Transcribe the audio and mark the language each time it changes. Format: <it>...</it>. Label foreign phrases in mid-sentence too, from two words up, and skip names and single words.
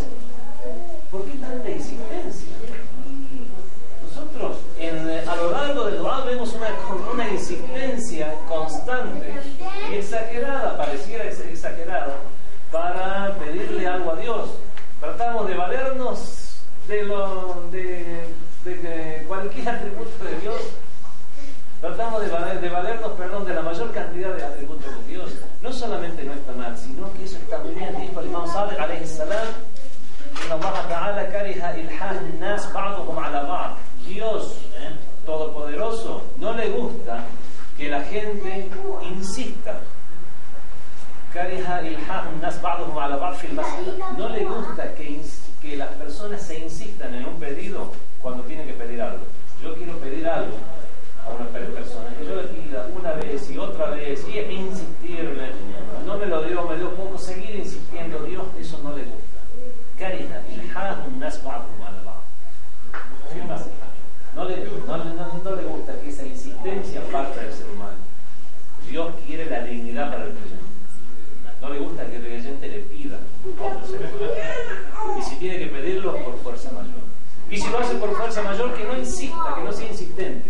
<es>¿Por qué tanta insistencia? Nosotros a lo largo del dua vemos una insistencia constante y exagerada, pareciera exagerada, para pedirle algo a Dios. Tratamos de valernos de cualquier atributo de Dios. Tratamos de valernos, de la mayor cantidad de atributos de Dios. No solamente no está mal, sino que eso está muy bien. Dijo el Imam Sadiq</es> <ar>عليه السلام إن الله تعالى كره إلحاح الناس بعضهم على بعض.</ar> <es>Dios Todopoderoso no le gusta que la gente insista.</es> <ar>كره إلحاح الناس بعضهم على بعض في المسألة.</ar> <es>No le gusta que las personas se insistan en un pedido cuando tienen que pedir algo. Yo quiero pedir algo a una persona, que yo le pida una vez y otra vez y insistirle, no me lo dio poco, seguir insistiendo. Dios eso no le gusta.</es> <ar>كره إلحاح الناس بعضهم على بعض في المسألة.</ar> <es>No le gusta que esa insistencia parta del ser humano. Dios quiere la dignidad para el creyente. No le gusta que el creyente le pida a otro ser humano. Y si tiene que pedirlo, por fuerza mayor. Y si lo hace por fuerza mayor, que no insista, que no sea insistente.</es>